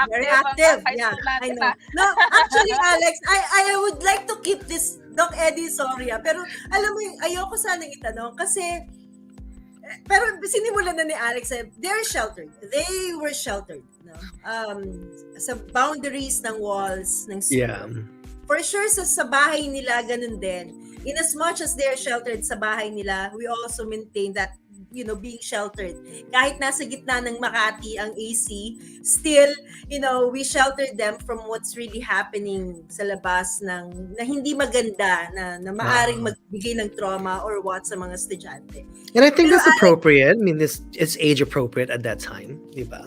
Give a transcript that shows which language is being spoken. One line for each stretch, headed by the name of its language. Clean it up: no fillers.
English: Very active, yeah, I know. No, actually, Alex, I would like to keep this, Doc Eddie, sorry
Filipino: pero alam mo yung, ayoko sanang itanong kasi pero sinimulan na ni Alex,
English: they're sheltered. They were sheltered, no?
Filipino: Sa boundaries ng walls ng school.
English: Yeah. For sure,
Filipino: sa bahay nila, ganun din.
English: In as much as they're sheltered
Filipino: sa bahay nila,
English: we also maintain that, being sheltered.
Filipino: Kahit nasa gitna ng Makati ang AC,
English: still, we sheltered them from what's really happening
Filipino: sa labas na hindi maganda, na maaring magbigay ng trauma or what sa mga estudyante.
English: And I think that's appropriate. I mean, it's age appropriate at that time, di ba?